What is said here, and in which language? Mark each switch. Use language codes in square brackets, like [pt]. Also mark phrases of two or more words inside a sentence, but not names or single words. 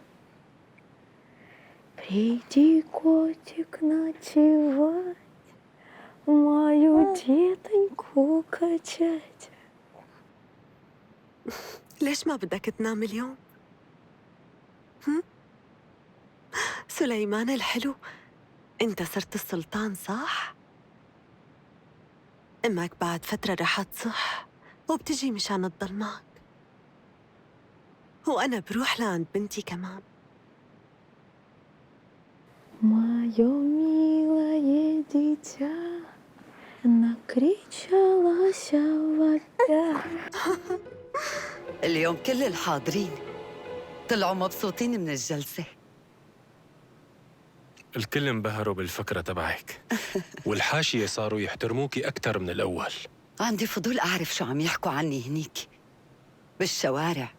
[ru] приди, котик, ночевать, мою детоньку качать. [ar] ليش ما بدك تنام اليوم؟ سليمان الحلو، انت صرت السلطان صح؟ امك بعد فترة رح تصح وبتجي مشان تضل معك، وأنا بروح لعند بنتي كمان. [ru] Мое милое дитя, накричалась вода. [ar] اليوم كل الحاضرين طلعوا مبسوطين من الجلسة. الكل انبهروا بالفكرة تبعك، والحاشية صاروا يحترموكي أكثر من الأول. عندي فضول أعرف شو عم يحكوا عني هنيك بالشوارع.